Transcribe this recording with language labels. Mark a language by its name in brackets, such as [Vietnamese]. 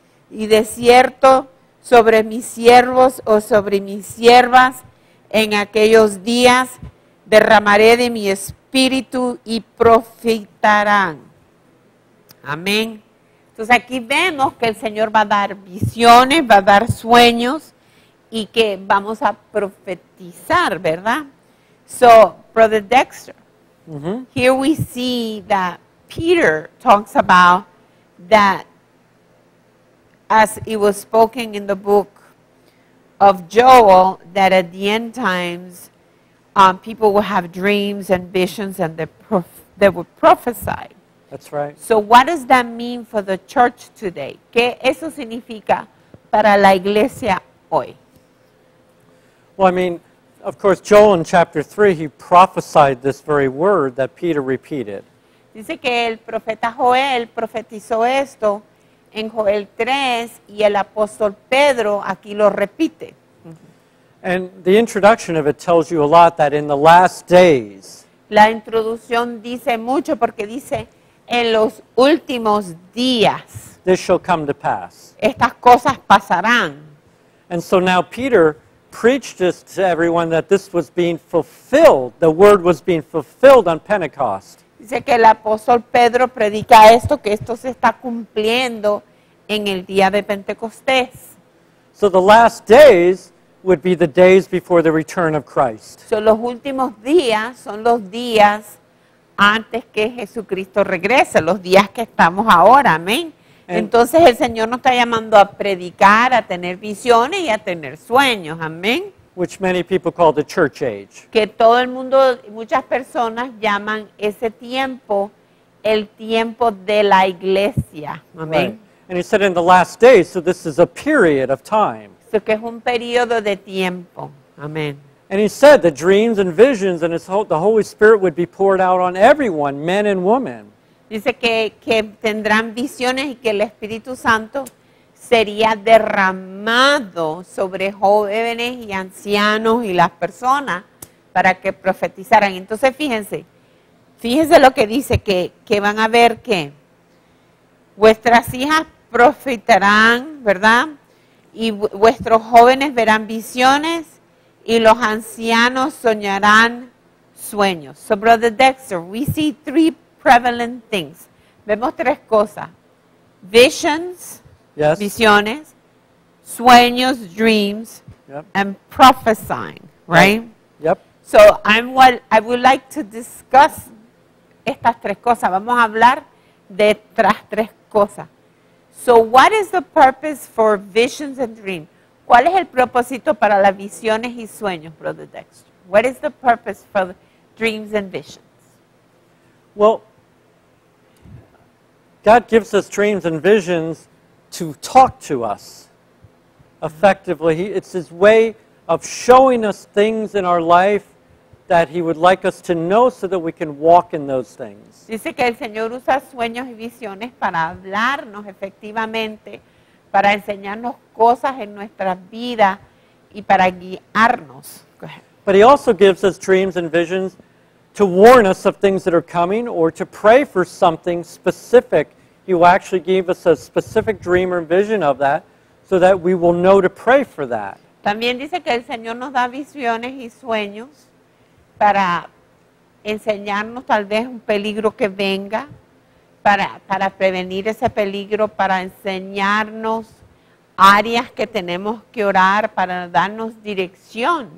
[Spanish] Y de cierto, sobre mis siervos o sobre mis siervas, en aquellos días derramaré de mi espíritu y profetarán. Amén. Entonces aquí vemos que el Señor va a dar visiones, va a dar sueños y que vamos a profetizar, ¿verdad? [English] So, Brother Dexter, here we see that Peter talks about that as it was spoken in the book of Joel, that at the end times, people will have dreams and visions and they would prophesy. That's right. So what does that mean for the church today? [Spanish] ¿Qué eso significa para la iglesia hoy? [English] Well, I mean, of course, Joel in chapter 3, he prophesied this very word that Peter repeated. [Spanish] Dice que el profeta Joel profetizó esto en Joel 3 y el apóstol Pedro aquí lo repite. [English] And the introduction of it tells you a lot that in the last days, [Spanish] La introducción dice mucho porque dice en los últimos días [English] this shall come to pass. [Spanish] estas cosas pasarán. [English] And so now Peter preached this to everyone that this was being fulfilled. The word was being fulfilled on Pentecost. [Spanish] Dice que el apóstol Pedro predica esto, que esto se está cumpliendo en el día de Pentecostés. [English] So the last days would be the days before the return of Christ. [Spanish] So, los últimos días son los días antes que Jesucristo regrese, los días que estamos ahora, amén. Entonces el Señor nos está llamando a predicar, a tener visiones y a tener sueños, amén. [English] Which many people call the church age. [Spanish] Que todo el mundo, muchas personas llaman ese tiempo el tiempo de la iglesia, amén. [English] Right. And he said in the last days, so this is a period of time. [Spanish] So que es un periodo de tiempo, amén. [English] And he said that dreams and visions and the Holy Spirit would be poured out on everyone, men and women. [Spanish] Dice que tendrán visiones y que el Espíritu Santo sería derramado sobre jóvenes y ancianos y las personas para que profetizaran. Entonces fíjense lo que dice, que van a ver que vuestras hijas profetarán, ¿verdad? Y vuestros jóvenes verán visiones y los ancianos soñarán sueños. [English] So, Brother Dexter, we see three prevalent things. [Spanish] Vemos tres cosas. Visions, [English] Yes. [Spanish] visiones, sueños, dreams, [English] Yep. and prophesying, right? Yep. So I would like to discuss [Spanish] estas tres cosas. Vamos a hablar de estas tres cosas. [English] So what is the purpose for visions and dreams? [Spanish] ¿Cuál es el propósito para las visiones y sueños, Brother Dexter? [English] What is the purpose for dreams and visions? Well, God gives us dreams and visions to talk to us effectively. It's His way of showing us things in our life that He would like us to know so that we can walk in those things. [Spanish] Dice que el Señor usa sueños y visiones para hablarnos efectivamente, para enseñarnos cosas en nuestras vidas y para guiarnos. [English] Go ahead. But He also gives us dreams and visions to warn us of things that are coming or to pray for something specific. He will actually give us a specific dream or vision of that so that we will know to pray for that. [Spanish] También dice que el Señor nos da visiones y sueños para enseñarnos tal vez un peligro que venga, para prevenir ese peligro, para enseñarnos áreas que tenemos que orar, para darnos dirección.